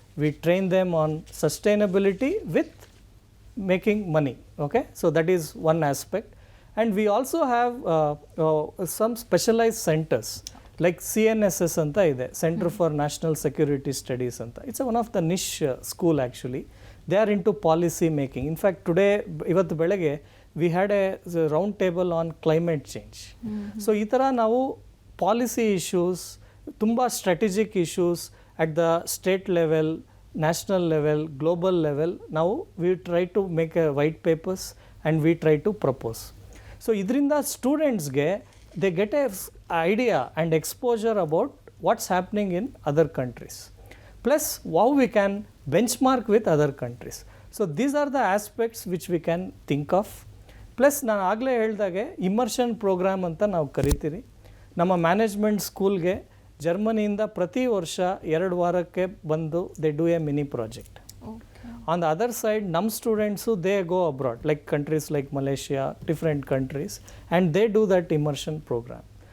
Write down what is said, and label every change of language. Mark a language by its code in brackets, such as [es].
[en] We train them on sustainability with making money. Okay, so that is one aspect. And we also have some specialised centres like CNSS ಅಂತ ಇದೆ, centre for national security studies ಅಂತ. It's one of the niche school actually. They are into policy making. In fact today, [kn] ಇವತ್ತು ಬೆಳಗ್ಗೆ [en] we had a round table on climate change. So [kn] ಈ ಥರ ನಾವು [en] Policy issues, ತುಂಬ strategic issues at the state level, national level, global level, ನಾವು we try to make a white papers and we try to propose. [kn] So ಇದರಿಂದ ಸ್ಟೂಡೆಂಟ್ಸ್ಗೆ [en] They get a idea and exposure about what's happening in other countries, plus how we can benchmark with other countries. So these are the aspects which we can think of. [kn] Plus ನಾನು ಆಗಲೇ ಹೇಳ್ದಾಗೆ immersion program ಅಂತ ನಾವು ಕರಿತೀರಿ. ನಮ್ಮ management ಸ್ಕೂಲ್ಗೆ ಜರ್ಮನಿಯಿಂದ ಪ್ರತಿ ವರ್ಷ 2 ವಾರಕ್ಕೆ ಬಂದು [en] They do a mini project. On the other side [kn] ನಮ್ಮ students [en] They go abroad like countries like Malaysia, different countries, and they do that immersion programme.